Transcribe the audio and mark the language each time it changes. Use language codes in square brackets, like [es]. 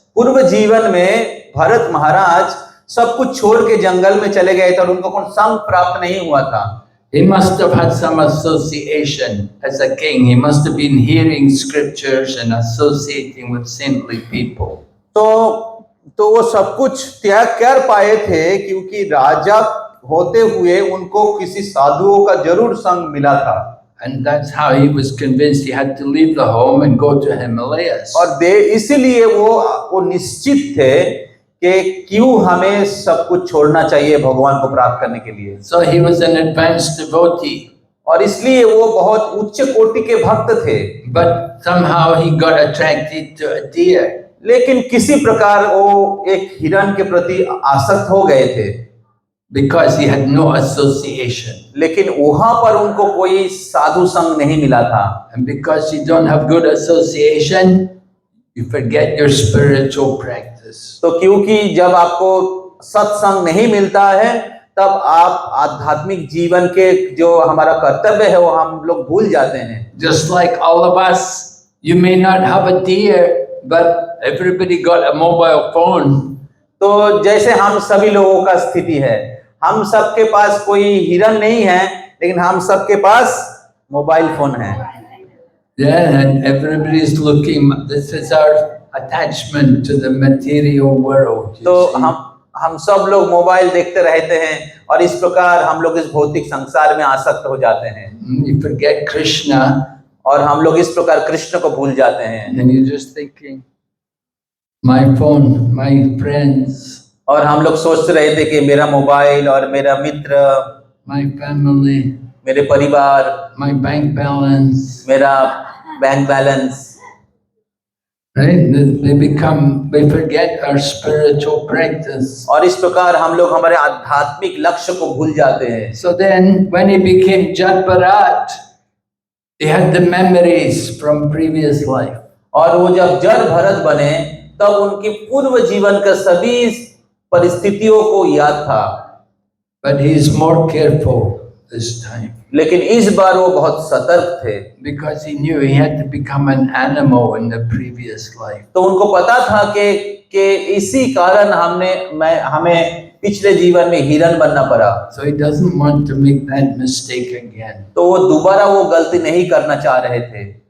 [hi] पूर्व जीवन में भरत महाराज सब कुछ छोड़ के जंगल में चले गए थे और उनको कोई संग प्राप्त नहीं हुआ था। [en] He must have had some association as a king. He must have been hearing scriptures and associating with saintly people. [hi] तो वो सब कुछ त्याग कर पाए थे क्योंकि राजा होते हुए उनको किसी साधुओं का जरूर संग मिला था। [en] And that's how he was convinced he had to leave the home and go to Himalayas. [hi] और इसीलिए वो निश्चित थे कि क्यों हमें सब कुछ छोड़ना चाहिए भगवान को प्राप्त करने के लिए। [en] So he was an advanced devotee. [hi] और इसलिए वो बहुत उच्च कोटि के भक्त थे। [en] But somehow he got attracted to a deer. [hi] लेकिन किसी प्रकार वो एक हिरण के प्रति आसक्त हो गए थे। [en] Because he had no association. [hi] लेकिन वहां पर उनको कोई साधु संग नहीं मिला था। [en] And because you don't have good association, you forget your spiritual practice. [hi] तो क्योंकि जब आपको सत्संग नहीं मिलता है, तब आप आध्यात्मिक जीवन के जो हमारा कर्तव्य है वो हम लोग भूल जाते हैं। [en] Just like all of us, you may not have a deer, but everybody got a mobile phone. [hi] तो जैसे हम सभी लोगों का स्थिति है, हम सबके पास कोई हिरण नहीं है, लेकिन हम सबके पास मोबाइल फोन है। [en] Yeah, and everybody is looking. This is our attachment to the material world. [hi] तो हम सब लोग मोबाइल देखते रहते हैं और इस प्रकार हम लोग इस भौतिक संसार में आसक्त हो जाते हैं। [en] You forget Krishna, [hi] और हम लोग इस प्रकार कृष्ण को भूल जाते हैं। [en] and you're just thinking, my phone, my friends, [hi] और हम लोग सोच रहे थे कि मेरा मोबाइल और मेरा मित्र, [en] my family, [hi] मेरे परिवार, [en] my bank balance, [hi] मेरा bank balance. [en] right? We forget our spiritual practice. [hi] और इस प्रकार हम लोग हमारे आध्यात्मिक लक्ष्य को भूल जाते हैं। [en] So then, when he became Jadbarat, he had the memories from previous life. [hi] और वो जब जड़भरत बने, तब उनकी पूर्व जीवन का सभी परिस्थितियों को याद था। [en] But he is more careful. this time [hi] लेकिन इस बार वो बहुत सतर्क थे, [en] because he knew he had to become an animal in the previous life. [hi] तो उनको पता था कि इसी कारण हमें पिछले जीवन में हिरन बनना पड़ा, [en] So he doesn't want to make that mistake again. [hi] तो वो दोबारा वो गलती नहीं करना चाह रहे थे।